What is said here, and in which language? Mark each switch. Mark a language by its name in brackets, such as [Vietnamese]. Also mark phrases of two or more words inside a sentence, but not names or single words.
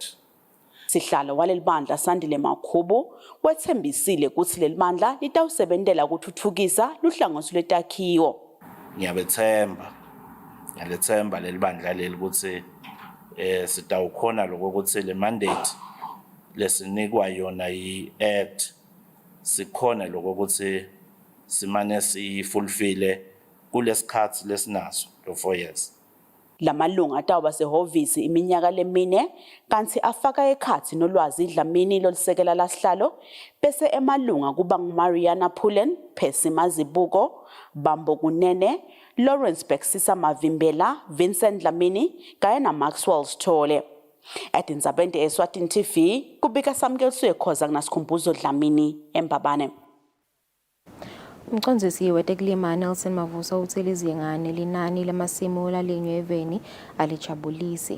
[Swati] Sihlalo walelibandla Sandile Makhubu wethembisile ukuthi lelibandla litawusebentela ukuthuthukisa luhlangoso lwetakhiwo. Ngiyalethemba lelibandla leli ukuthi sitawukhona lokho ukuthi le mandate lesinikwa yona i-act sikhona lokho ukuthi simane sifulfile kulesikhathi lesinaso lo 4 years. Lamalunga atawuba sehhovisi iminyaka lemine kanti afaka ekhathi nolwazi Dlamini lolisekela lasihlalo bese emalunga kuba nguMariana Pullen, Percy Mazibuko, Bambo Kunene, Lawrence Beksisa Mavimbela, Vincent Dlamini kanye na Maxwell Sithole. Etindzabeni Eswatini TV kubika samkeliswe khoza kunasikhumbuzo Dlamini eMbabane. Umcondzisi wetekulima Nelson Mavuso uthi lizingane linani lamasimu lalinywe eveni alijabulisi.